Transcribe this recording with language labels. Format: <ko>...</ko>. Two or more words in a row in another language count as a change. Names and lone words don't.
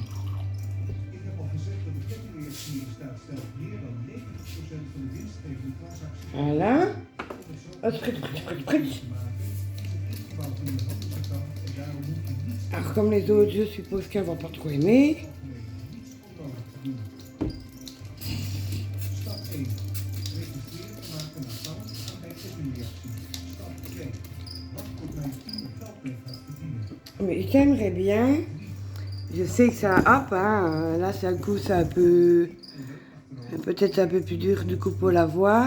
<nl>Ik heb al gezegd dat de kettingreactie in staat stelt meer dan 90% van de winstgevende transacties.</nl> <fr>Voilà. Alors comme les autres, je suppose qu'elle va pas trop aimer. Mais j'aimerais bien, je sais que ça, hop, hein, là c'est un coup, c'est un peu, peut-être un peu plus dur du coup pour la voir.</fr>